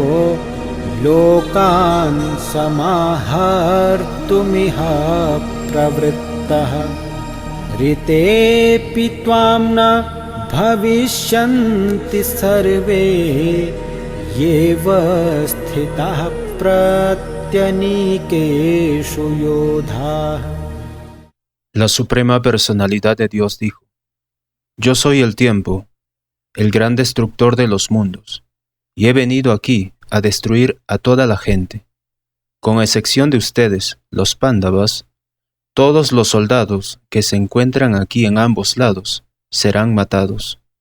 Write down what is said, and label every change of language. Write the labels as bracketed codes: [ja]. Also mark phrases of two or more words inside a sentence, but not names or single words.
[sa] लोकान् समाहर्तुमिह प्रवृत्तः ऋतेऽपि त्वां न भविष्यन्ति सर्वे येव स्थिताः प्रत्यनीकेषु योधाः. [es] La Suprema Personalidad de Dios dijo: Yo soy el tiempo, el gran destructor de los mundos, y he venido aquí a destruir a toda la gente. Con excepción de ustedes, los Pándavas, todos los soldados que se encuentran aquí en ambos lados serán matados.